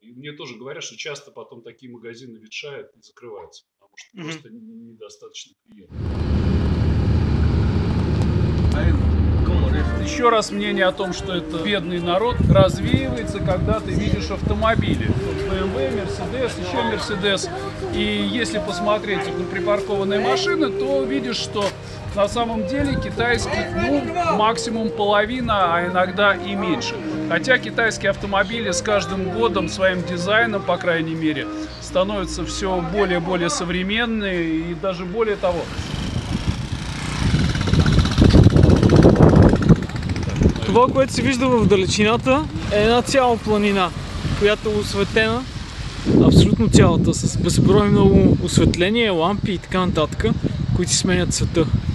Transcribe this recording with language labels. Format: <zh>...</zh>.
<ru>И мне тоже говорят, что часто потом такие магазины ветшают и закрываются, потому что просто недостаточно клиентов. Еще раз мнение о том, что это бедный народ, развеивается, когда ты видишь автомобили. BMW, Mercedes, еще Mercedes. И если посмотреть на припаркованные машины, то видишь, что на самом деле китайских, максимум половина, а иногда и меньше. Хотя китайские автомобили с каждым годом своим дизайном, по крайней мере, становятся все более и более современные и даже более того.</ru> <bg>Това, което се вижда в далечината, е една цяла планина, която е осветена, абсолютно цялата, с безброй много осветления, лампи и така нататък, които си сменят света.</bg>